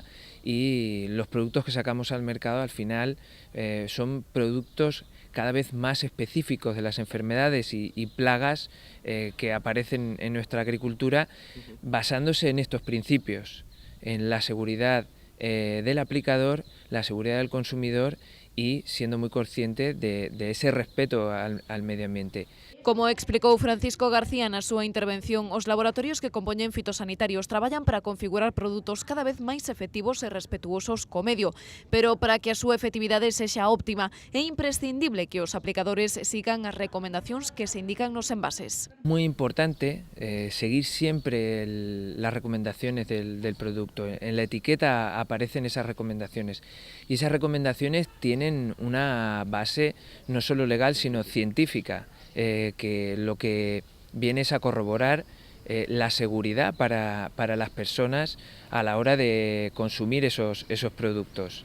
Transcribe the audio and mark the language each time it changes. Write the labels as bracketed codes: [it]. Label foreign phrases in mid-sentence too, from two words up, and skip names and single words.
[es] y los productos que sacamos al mercado al final son productos cada vez más específicos de las enfermedades y plagas que aparecen en nuestra agricultura, basándose en estos principios, en la seguridad del aplicador, la seguridad del consumidor y siendo muy consciente de ese respeto al medio ambiente. [gl] Como explicou Francisco García na súa intervención, os laboratorios que compoñen fitosanitarios traballan para configurar produtos cada vez máis efectivos e respetuosos co medio, pero para que a súa efectividade sexa óptima é imprescindible que os aplicadores sigan as recomendacións que se indican nos envases. [es] Muy importante seguir siempre las recomendaciones del producto. En la etiqueta aparecen esas recomendaciones y esas recomendaciones tienen una base no solo legal sino científica. Que lo que viene es a corroborar la seguridad para las personas a la hora de consumir esos productos.